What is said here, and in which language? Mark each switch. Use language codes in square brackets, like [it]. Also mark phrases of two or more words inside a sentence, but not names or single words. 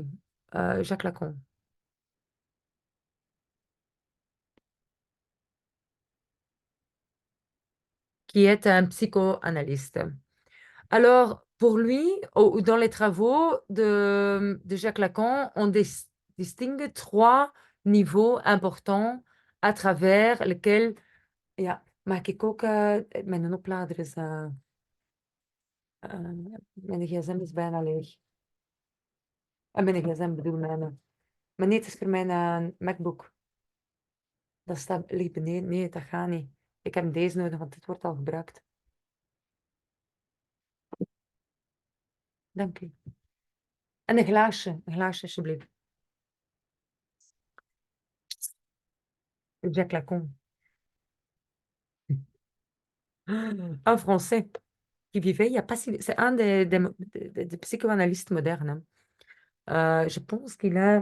[fr] Jacques Lacan, qui est un psychoanalyste. Alors, pour lui, dans les travaux de Jacques Lacan, on distingue trois niveaux importants à travers lesquels, [nl] ja, maak ik ook, mijn oplader is, mijn gsm is bijna leeg. Mijn gsm bedoel, mijn nee, het is voor mijn MacBook. Dat staat, ligt beneden. Nee, dat gaat niet. Ik heb deze nodig, want dit wordt al gebruikt. Dank u. En een glaasje alsjeblieft. [fr] Jacques Lacan. Un Français qui vivait il n'y a pas si... C'est un des psychoanalystes modernes, hein. Je pense qu'il a...